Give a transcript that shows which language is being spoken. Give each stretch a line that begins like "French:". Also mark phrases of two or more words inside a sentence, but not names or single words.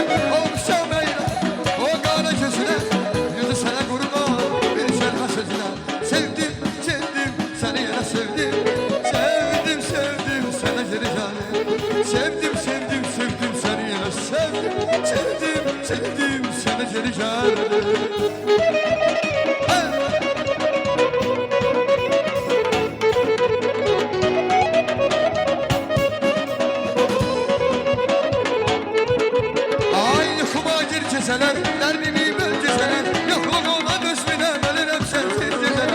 Azerbaijani: Olmuşam eylə, o qara gözünə, yüzü sənə qurban, bir kəlmə sözünə. Sevdim, sevdim, səni elə sevdim. Sevdim, sevdim, sənə geri gəldim. Sevdim, sevdim, sevdim, səni elə sevdim. Sevdim, sevdim, sənə geri gəldim.
Turkish: Geceler, derdimi böl geceler, yokluğuna düşmeden ölürüm sensiz geceler.